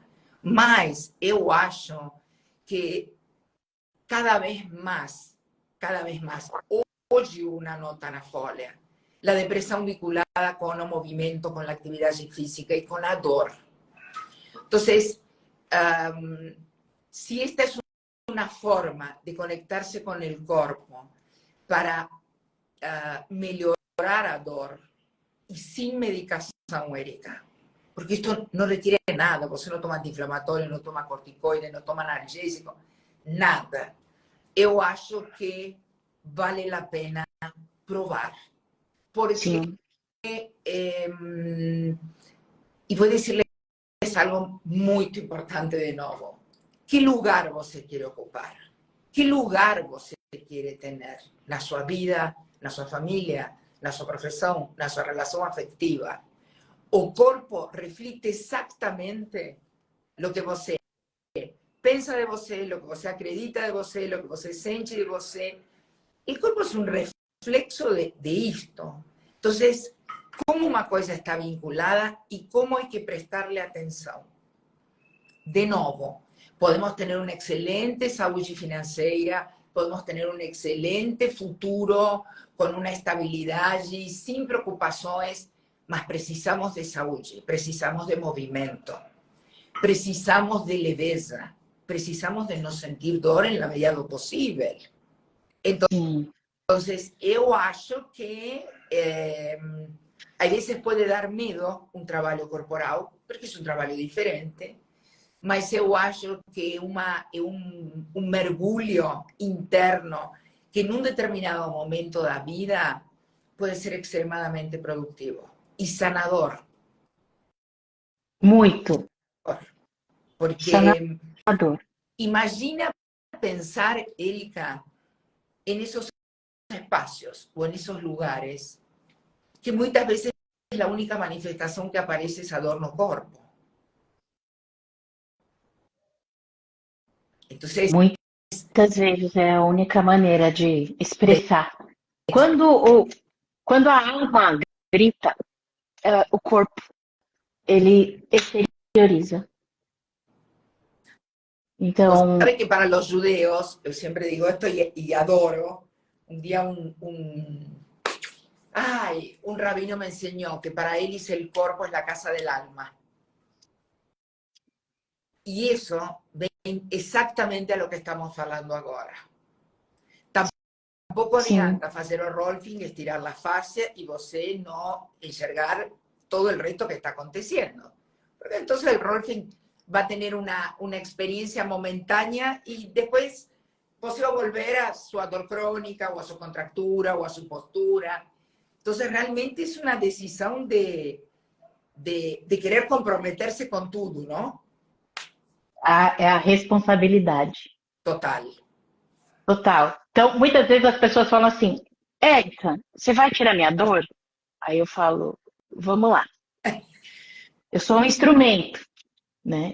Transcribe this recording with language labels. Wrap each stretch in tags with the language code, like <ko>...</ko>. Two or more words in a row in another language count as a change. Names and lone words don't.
<pt>Mas eu acho que cada vez mais, hoje uma nota na Folha, a depressão vinculada com o movimento, com a atividade física e com a dor. Então,</pt> <es>si esta es una forma de conectarse con el cuerpo para mejorar</es> <pt>a dor</pt> <es>y sin medicación, Erika, porque esto no requiere nada, você no toma anti-inflamatorio, no toma corticoide, no toma analgésico, nada.</es> <pt>Eu acho que vale a pena provar,</pt> <es>porque y voy a decirles algo muy importante de nuevo. ¿Qué lugar você quiere ocupar? ¿Qué lugar</es> <pt>você</pt> <es>quiere tener</es> <pt>na sua vida, na sua família, na sua profissão, na sua relação afetiva? O corpo reflete exatamente</pt> <es>lo que</es> <pt>você pensa de você,</pt> <es>lo que</es> <pt>você acredita de você,</pt> <es>lo que</es> <pt>você sente de você.</pt> <es>El cuerpo es un reflexo de esto. Entonces, ¿cómo una cosa está vinculada y cómo hay que prestarle atención? De nuevo, podemos tener una excelente salud financiera, podemos tener un excelente futuro con una estabilidad y sin preocupaciones, mas precisamos de salud, precisamos de movimiento, precisamos de leveza, precisamos de no sentir dor en la medida de lo posible. Entonces, yo acho que a veces puede dar miedo un trabajo corporal, porque es un trabajo diferente,</es> <pt>mas eu acho que é um mergulho interno que num determinado momento da vida pode ser extremadamente produtivo e sanador. Muito. Porque sanador.</pt> <es>Imagina pensar, Erika, en esos espacios o en esos lugares que muchas veces la única manifestación que aparece es</es> <pt>dor no corpo.</pt> <es>Entonces,</es> <pt>muitas vezes é a única maneira de expressar. Quando a alma grita, o corpo ele exterioriza. Então,</pt> <es>sabe que para los judeos, yo siempre digo esto y adoro, un día un rabino me enseñó que para ellos el cuerpo es la casa del alma. Y eso ven exactamente a lo que estamos hablando ahora. Tampoco adianta hacer el rolfing, estirar la fascia y você no enxergar todo el resto que está aconteciendo. Porque entonces el rolfing va a tener una experiencia momentánea y después você va a volver a su dor crónica o a su contractura o a su postura. Entonces realmente es una decisión de querer comprometerse con todo, ¿no?</es> <pt>É a responsabilidade. Total. Então, muitas vezes as pessoas falam assim, Érica, você vai tirar minha dor? Aí eu falo, vamos lá. Eu sou um instrumento, né?</pt>